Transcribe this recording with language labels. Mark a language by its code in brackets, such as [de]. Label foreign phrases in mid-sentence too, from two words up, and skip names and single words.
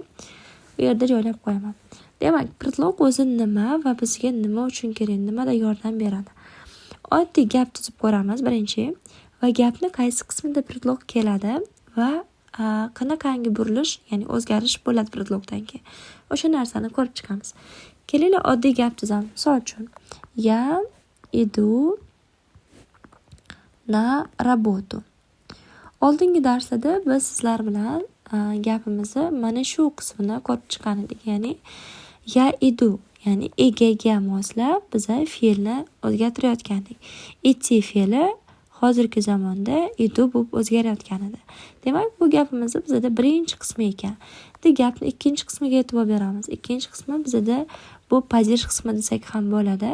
[uz] Bu yerda joylab qo'yaman. Demak, predlog o'zi nima va bizga nima uchun kerak, nimada yordam beradi? Oddiy gap tuzib ko'ramiz birinchi. Va gapni qaysi qismida predlog keladi va qanaqangi burilish, ya'ni o'zgarish bo'ladi predlogdan keyin. O'sha narsani ko'rib chiqamiz. Kelinglar oddiy gap tuzamiz. Misol uchun, [ru] я иду на работу. [uz] Oldingi darslarda biz sizlar bilan gapimizni mana shu qismini ko'rib chiqqan edik. Ya'ni [ru] я иду, [uz] ya'ni egaga moslab biza fe'lni o'zgartirayotgandik. Идти fe'li hozirgi zamonda idu bo'lib o'zgarayotgan edi. Demak, bu gapimiz bizda birinchi qismi ekan. Endi gapni ikkinchi qismiga e'tibor beramiz. Ikkinchi qismi bizda bu падеж qismi desak ham bo'ladi.